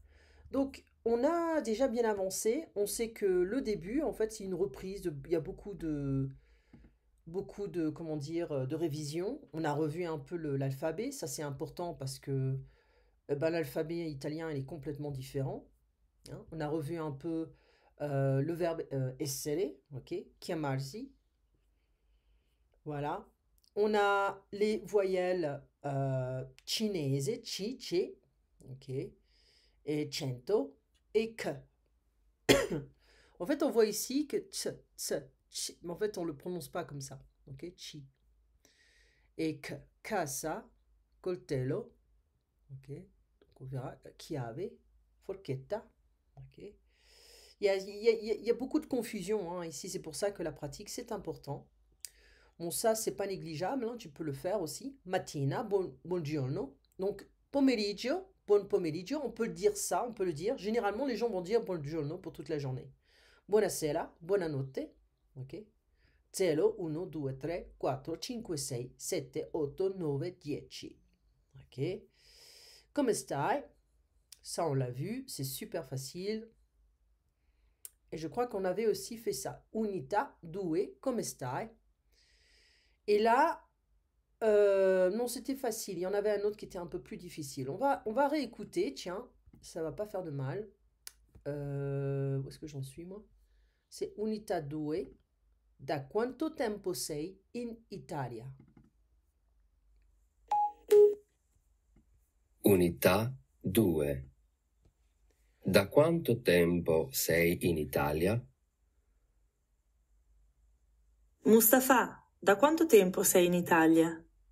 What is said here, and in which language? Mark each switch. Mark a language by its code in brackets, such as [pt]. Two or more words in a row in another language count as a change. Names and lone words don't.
[fr] Donc, on a déjà bien avancé. On sait que le début, en fait, c'est une reprise. Il y a beaucoup de, comment dire, de révision. On a revu un peu l'alphabet. Ça, c'est important parce que ben, l'alphabet italien, il est complètement différent. Hein. On a revu un peu le verbe essere, ok, chiamarsi. Voilà. On a les voyelles cinese, ci, ce, ok, et cento, et que. En fait, on voit ici que chi, mais en fait, on ne le prononce pas comme ça. Ok, chi. Et que, [it] casa, coltello, [fr] ok. Donc on verra, [it] chiave, forchetta, ok. [fr] Il y a beaucoup de confusion hein, ici, c'est pour ça que la pratique, c'est important. Bon, ça, c'est pas négligeable, hein, tu peux le faire aussi. [it] Mattina, buongiorno. Donc, pomeriggio, buon pomeriggio, [fr] on peut dire ça, on peut le dire. Généralement, les gens vont dire buongiorno pour toute la journée. [it] Buonasera, buonanotte, ok? 0, 1, 2, 3, 4, 5, 6, 7, 8, 9, 10. Ok? Come stai? [fr] Ça, on l'a vu, c'est super facile. Et je crois qu'on avait aussi fait ça. [it] Unità, due, come stai? [fr] Et là, non, c'était facile. Il y en avait un autre qui était un peu plus difficile. On va réécouter, tiens, ça va pas faire de mal. Où est-ce que j'en suis, moi? C'est [it] Unità due. Da quanto tempo sei in Italia? Unità 2. Da quanto tempo sei in Italia? Mustafa, da quanto tempo sei in Italia?